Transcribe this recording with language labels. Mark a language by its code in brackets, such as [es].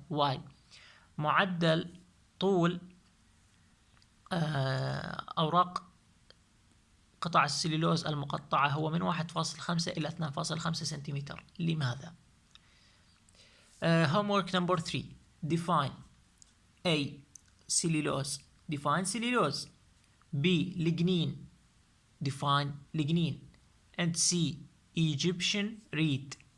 [en] Why? [ar] معدل طول أوراق قطع السليلوز المقطعة هو من 1.5 إلى 2.5 سنتيمتر. لماذا؟ [en] Homework number 3. Define A. Cellulose. Define cellulose. B. Lignin. Define lignin. And C. Egyptian reed.